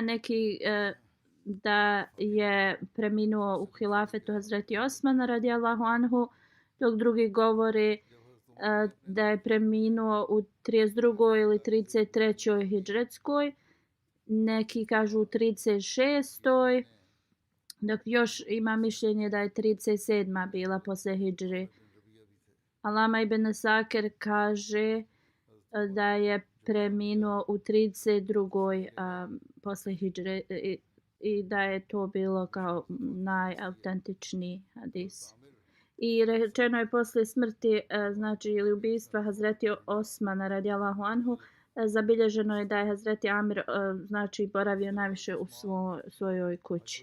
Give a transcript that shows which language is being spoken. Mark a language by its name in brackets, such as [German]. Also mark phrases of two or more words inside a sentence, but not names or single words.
[Bosnian] Neki da je preminuo u hilafetu Hazreti Osmana [Arabic] رضي الله عنه, [Bosnian] dok drugi govori da je preminuo u 32. ili 33. hidžretskoj, neki kažu u 36. dok još ima mišljenje da je 37. bila posle hidžre. Alama ibn Asakir kaže da je preminuo u 32. Posle hidžre i da je to bilo kao najautentičniji hadis. I rečeno je posle smrti, znači ili ubistva Hazreti Osmana [Arabic] رضي الله عنه, [Bosnian] zabilježeno je da je Hazreti Amir znači boravio najviše u svojoj kući.